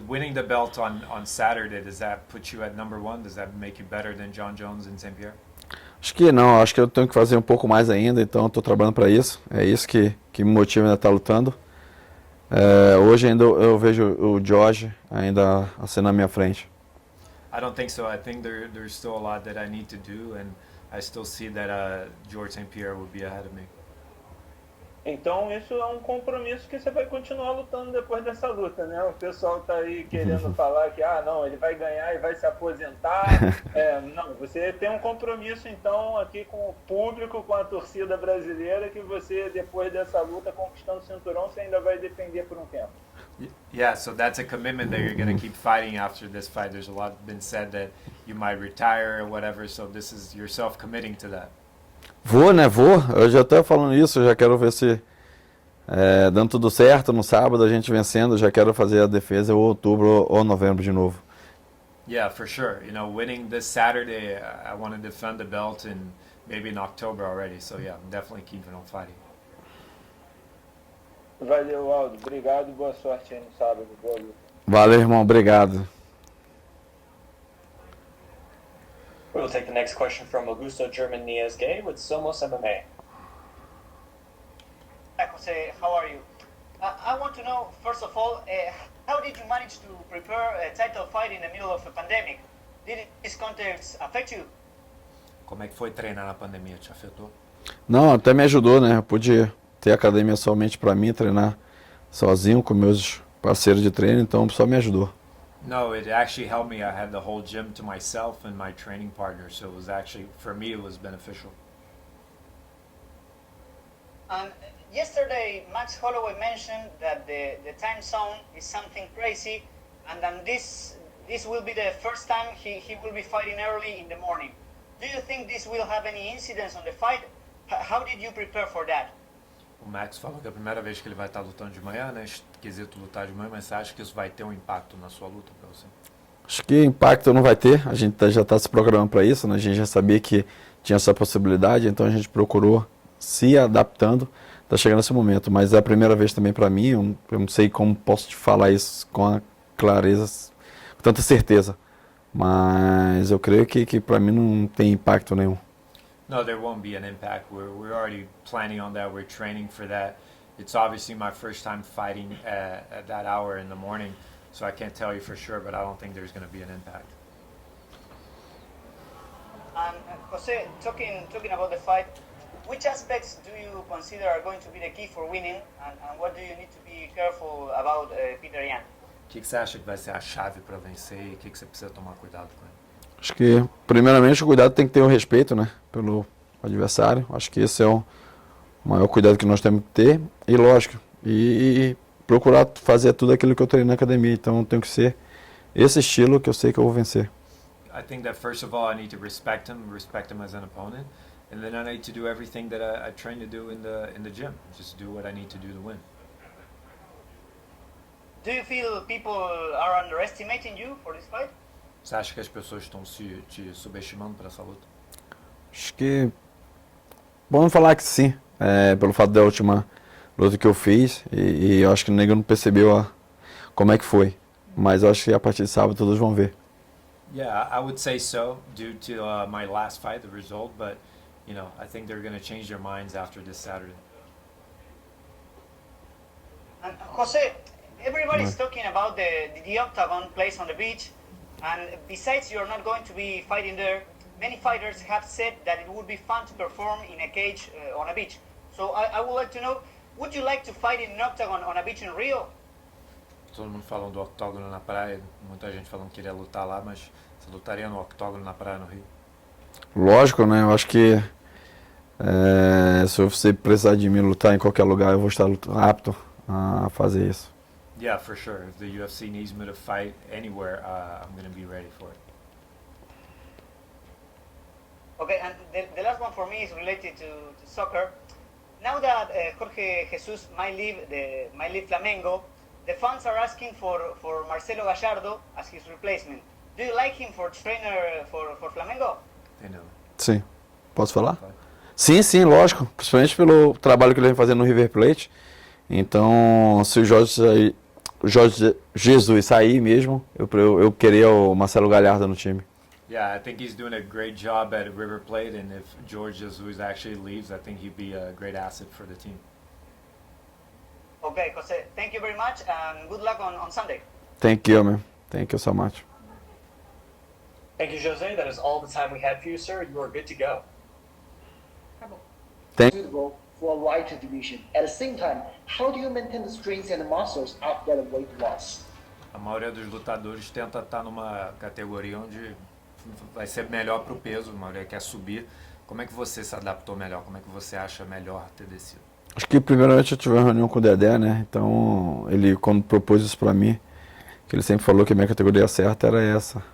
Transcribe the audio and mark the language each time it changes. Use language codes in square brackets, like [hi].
[en] Winning the belt on Saturday, does that put you at number 1? Does that make you better than John Jones and St. Pierre? [pt] Acho que não, acho que eu tenho que fazer um pouco mais ainda, então eu estou trabalhando para isso. É isso que me motiva ainda a estar lutando. Hoje ainda eu vejo o George ainda assim na minha frente. [en] I don't think so. I think there's still a lot that I need to do, and I still see that George St. Pierre would be ahead of me. [pt] Então isso é um compromisso que você vai continuar lutando depois dessa luta, né? O pessoal tá aí querendo falar que, não, ele vai ganhar e vai se aposentar. Não, você tem um compromisso então aqui com o público, com a torcida brasileira, que você depois dessa luta, conquistando o cinturão, você ainda vai defender por um tempo. [en] Yeah, so that's a commitment that you're going to keep fighting after this fight. There's a lot been said that you might retire or whatever, so this is yourself committing to that. [pt] Vou. Eu já estou falando isso, eu já quero ver se dando tudo certo no sábado, a gente vencendo, já quero fazer a defesa ou outubro ou novembro de novo. [en] Yeah, for sure. You know, winning this Saturday, I want to defend the belt in maybe in October already. So yeah, I'm definitely keeping on fighting. [pt] Valeu, Aldo. Obrigado e boa sorte aí no sábado. Boa luta. Valeu, irmão. Obrigado. [en] We'll take the next question from Augusto German Niesgay with Somos MMA. Hi, Jose. How are you? I want to know, first of all, how did you manage to prepare a title fight in the middle of a pandemic? Did this context affect you? [pt] Como é que foi treinar na pandemia? Te afetou? Não, até me ajudou, né? Eu pude ter academia somente para mim, treinar sozinho com meus parceiros de treino, então só me ajudou. [en] No, it actually helped me. I had the whole gym to myself and my training partner, so it was actually, for me, it was beneficial. Yesterday, Max Holloway mentioned that the time zone is something crazy, and then this will be the first time he will be fighting early in the morning. Do you think this will have any incidence on the fight? How did you prepare for that? [pt] O Max falou que é a primeira vez que ele vai estar lutando de manhã, né? Esquisito lutar de manhã, mas você acha que isso vai ter um impacto na sua luta para você? Acho que impacto não vai ter, a gente já está se programando para isso, né? A gente já sabia que tinha essa possibilidade, então a gente procurou se adaptando, está chegando esse momento, mas é a primeira vez também para mim, eu não sei como posso te falar isso com a clareza, com tanta certeza, mas eu creio que para mim não tem impacto nenhum. [en] No, there won't be an impact. We're already planning on that. We're training for that. It's obviously my first time fighting at that hour in the morning, so I can't tell you for sure, but I don't think there's going to be an impact. Jose, talking about the fight, which aspects do you consider are going to be the key for winning, and what do you need to be careful about Peter Yan? [pt] O que você acha que vai ser a chave para vencer e o que você precisa tomar cuidado com ele? Acho que, primeiramente, o cuidado tem que ter o respeito, né, pelo adversário. Acho que esse é o maior cuidado que nós temos que ter. E, lógico, e procurar fazer tudo aquilo que eu treino na academia. Então, tem que ser esse estilo que eu sei que eu vou vencer. [en] I think that first of all, I need to respect him as an opponent, and then I need to do everything that I train to do in the gym. Just do what I need to do to win. Do you feel people are underestimating you for this fight? [pt] Você acha que as pessoas estão te subestimando para essa luta? Acho que, vamos falar que sim, pelo fato da última luta que eu fiz, e eu acho que o nego não percebeu como é que foi, mas eu acho que a partir de sábado todos vão ver. [en] Yeah, I would say so, due to my last fight, the result, but, you know, I think they're going to change their minds after this Saturday. And Jose, everybody's talking about the octagon place on the beach. And besides, you're not going to be fighting there. Many fighters have said that it would be fun to perform in a cage on a beach. So I would like to know, would you like to fight in an octagon on a beach in Rio? [pt] Todo mundo falando do octógono na praia, muita gente falando que queria lutar lá, mas você lutaria no octógono na praia no Rio? Lógico, né? Eu acho que se você precisar de mim lutar em qualquer lugar, eu vou estar apto a fazer isso. [en] Yeah, for sure. If the UFC needs me to fight anywhere, I'm going to be ready for it. Okay, and the last one for me is related to soccer. Now that Jorge Jesus might leave Flamengo, the fans are asking for Marcelo Gallardo as his replacement. Do you like him for trainer for Flamengo? [pt] Entendeu? Sim. Posso falar? Sim, sim, lógico. Principalmente pelo trabalho que ele vem fazendo no River Plate. Então, se o Jorge Jesus sair mesmo, eu queria o Marcelo Galhardo no time. [en] Yeah, I think he's doing a great job at River Plate, and if George Jesus actually leaves, I think he'd be a great asset for the team. Okay, Jose, thank you very much and good luck on Sunday. Thank you, man. Thank you so much. Thank you, Jose. That is all the time we had for you, sir. You are good to go. Suitable for light division. At the same time, how do you maintain the strength and muscles after the weight loss? [pt] A maioria dos lutadores tenta estar numa categoria onde vai ser melhor para o peso, a maioria quer subir. Como é que você se adaptou melhor? Como é que você acha melhor ter descido? Acho que primeiramente eu tive uma reunião com o Dedé, né? Então ele quando propôs isso pra mim, que ele sempre falou que a minha categoria certa era essa.